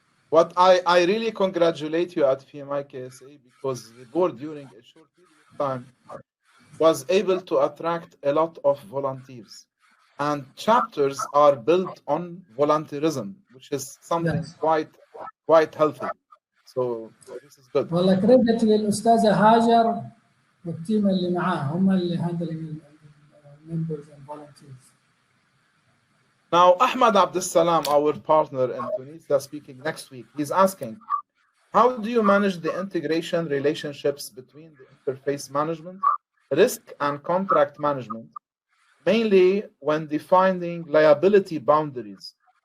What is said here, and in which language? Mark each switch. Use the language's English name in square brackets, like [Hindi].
[English] What I really congratulate you at PMI-KSA, because the board during a short period of time was able to attract a lot of volunteers, and chapters are built on volunteerism, which is something quite healthy. So this is good. [Arabic] والله كريدت للأستاذة هاجر والتيم اللي معاه هم اللي [English] handling members and volunteers. Now Ahmad Abdussalam, our partner in Tunisia, speaking next week, he's asking, how do you manage the integration relationships between the interface management, risk and contract management, mainly when defining liability boundaries